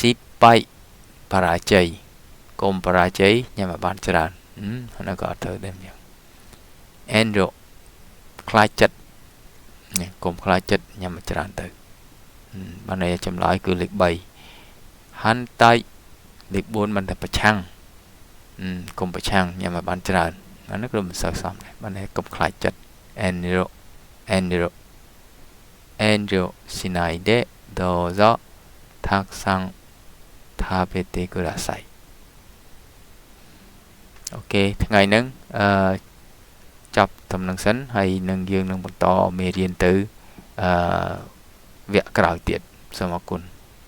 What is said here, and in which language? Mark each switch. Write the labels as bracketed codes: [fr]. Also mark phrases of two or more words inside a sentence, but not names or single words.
[km] ស៊ីបាយបរាជ័យកុំបរាជ័យញ៉ាំឲ្យបានច្រើនហ្នឹងក៏អត់ត្រូវដែរអញ្ចឹងអេនរ៉ូខ្លាចចិត្តនេះកុំខ្លាចចិត្តញ៉ាំឲ្យច្រើនទៅបានន័យចម្លើយគឺលេខ3ហាន់តៃលេខ4បានតែប្រឆាំងកុំប្រឆាំងញ៉ាំឲ្យបានច្រើនអានេះគឺមិនសូវសមដែរបានន័យកុំខ្លាចចិត្តអេនរ៉ូ [ja] しないでどうぞたくさん食べてください [km] អូខេថ្ងៃហ្នឹងចាប់តំណឹងសិនហើយនឹងយើងនឹងបន្តមេរៀនទៅវគ្គក្រោយទៀតសូមអរគុណ